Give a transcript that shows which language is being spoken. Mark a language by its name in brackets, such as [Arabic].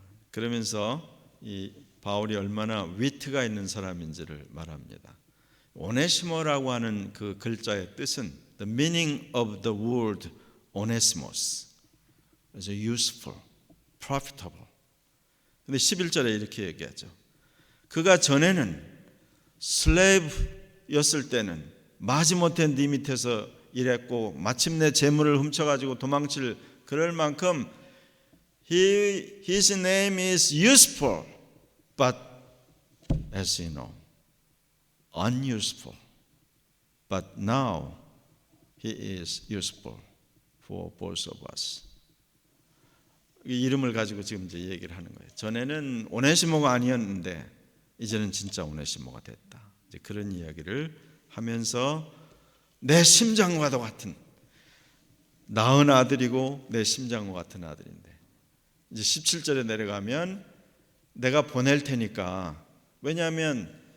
[Korean] 그러면서 이 바울이 얼마나 위트가 있는 사람인지를 말합니다. 오네시모라고 하는 그 글자의 뜻은 [English] the meaning of the word Onesimus is useful, profitable. [Korean] 근데 11절에 이렇게 얘기하죠. 그가 전에는 슬레이브였을 때는 마지못해 네 밑에서 일했고 마침내 재물을 훔쳐가지고 도망칠 그럴 만큼 [English] his name is useful, but as you know, unuseful. But now he is useful for both of us. [Korean] 이 이름을 가지고 지금 이제 얘기를 하는 거예요. 전에는 오네시모가 아니었는데 이제는 진짜 오네시모가 됐다. 이제 그런 이야기를 하면서 내 심장과도 같은, 낳은 아들이고 내 심장과 같은 아들인데, 이제 17절에 내려가면 내가 보낼 테니까, 왜냐하면